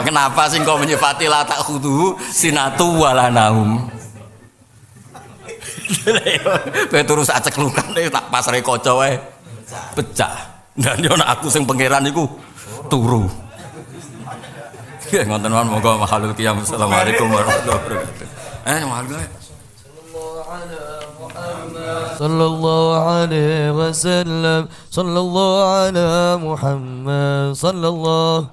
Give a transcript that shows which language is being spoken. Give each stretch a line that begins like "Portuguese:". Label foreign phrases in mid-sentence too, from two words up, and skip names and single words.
Javanese: Kenapa sing kok menyifati
Arabic: لا تأخذه سنة ولا نوم.
Javanese: Kowe turu sak ceklukan tak pasre kaca wae pecah. Dan yo nek aku sing pangeran iku turu. Ya ngoten mawon moga
Arabic: محل القيام. السلام عليكم ورحمة الله وبركاته. Mahal صلى الله عليه وسلم صلى الله على محمد صلى الله